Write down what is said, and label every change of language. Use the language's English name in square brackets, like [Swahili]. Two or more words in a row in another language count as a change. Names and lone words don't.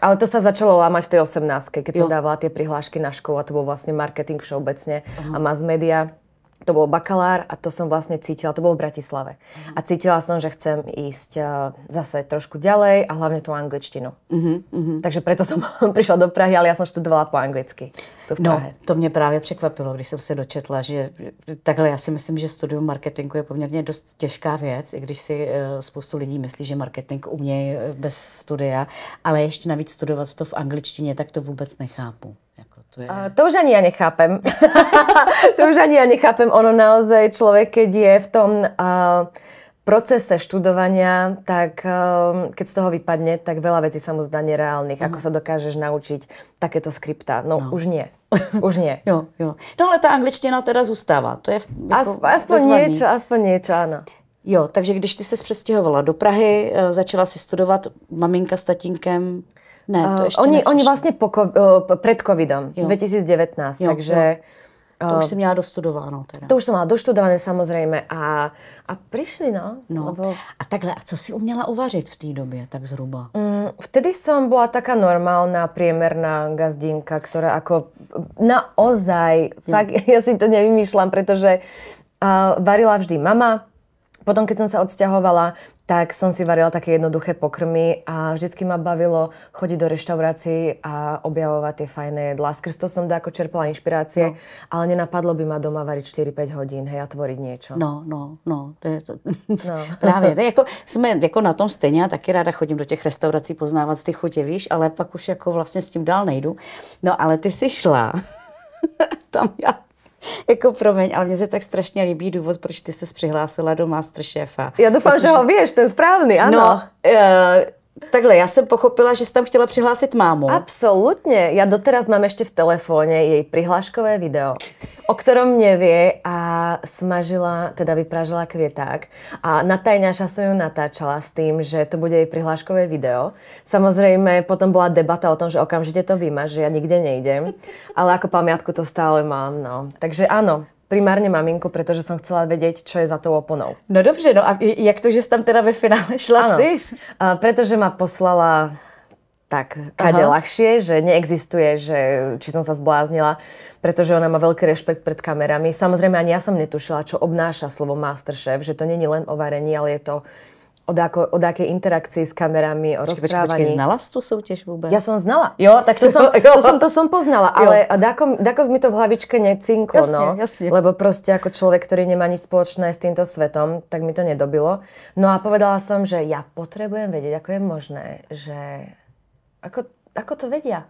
[Slovak] Ale to sa začalo lámať v tej 18, keď som dávala tie prihlášky na školu a to bol vlastne marketing všeobecne a [English] mass media. [Slovak] To bol bakalár a to som vlastne cítila, to bolo v Bratislave. A cítila som, že chcem ísť zase trošku ďalej a hlavne tú angličtinu. Takže preto som prišla do Prahy, ale ja som študovala po anglicky. Tu v Prahe. [Czech] No, to mě právě překvapilo, když jsem se dočetla, že takhle já si myslím, že studium marketingu je poměrně dost těžká věc, i když si spoustu lidí myslí, že marketing umějí bez studia, ale ještě navíc studovat to v angličtině, tak to vůbec nechápu. [Slovak] To už ani ja nechápem. Ono naozaj človek, keď je v tom procese študovania, tak keď z toho vypadne, tak veľa vecí sa mu zdá nereálnych. Ako sa dokážeš naučiť takéto skripta. No. Už nie. [Czech] Jo. No ale ta angličtina teda zůstává. To je jako [Slovak] aspoň niečo, áno. [Czech] Jo, takže když ty se přestěhovala do Prahy, začala si studovat maminka s tatínkem. Ne, to ještě [Slovak] oni vlastne pred covidom, 2019, takže [Czech] To už si měla dostudováno teda. [Slovak] To už som mala doštudované samozrejme a prišli, no. Lebo... [Czech] A takhle, a co si uměla uvařit v té době, tak zhruba? [Slovak] Vtedy som bola taká normálna, priemerná gazdinka, ktorá ako naozaj, fakt, ja si to nevymýšľam, pretože varila vždy mama. Potom, keď som sa odsťahovala, tak som si varila také jednoduché pokrmy a vždycky ma bavilo chodiť do reštaurácií a objavovať tie fajné jedlá. Skrz to som ako čerpala inšpirácie, ale nenapadlo by ma doma variť 4-5 hodín, hej, a tvoriť niečo. No. To je to. [Czech] Právě, to je jako, jsme jako na tom stejně, já taky ráda chodím do těch restaurací poznávat ty chutě, víš, ale pak už jako vlastně s tím dál nejdu. No, ale ty jsi šla, tam já jako promiň, ale mně se tak strašně líbí důvod, proč ty ses přihlásila do Masterchefa. Já doufám, že ho víš, ten správný, ano. No, takhle, já jsem pochopila, že jsi tam chtěla přihlásit mámu. [Slovak] Absolútne. Ja doteraz mám ešte v telefóne jej prihláškové video, o ktorom nevie a vypražila kvieták. A na tajňaša som ju natáčala s tým, že to bude jej prihláškové video. Samozrejme, potom bola debata o tom, že okamžite to vymaž, že ja nikde nejdem. Ale ako pamiatku to stále mám, no. Takže áno. Primárne maminku, pretože som chcela vedieť, čo je za tou oponou. [Czech] No dobře, no a jak to, že jsi tam teda ve finále šla ty? [Slovak] Pretože ma poslala tak kade ľahšie, že neexistuje, že či som sa zbláznila, pretože ona má veľký rešpekt pred kamerami. Samozrejme, ani ja som netušila, čo obnáša slovo Masterchef, že to nie je len o varení, ale je to o akej interakcii s kamerami, o rozprávaní. [Czech] Počkej, znala jsi tu soutěž vůbec? [Slovak] Ja som znala. [Czech] Jo, [Slovak] tak to som poznala, ale dáko mi to v hlavičke necinklo, jasne. Lebo proste ako človek, ktorý nemá nič spoločné s týmto svetom, tak mi to nedobilo. No a povedala som, že ja potrebujem vedieť, ako je možné, že ako to vedia.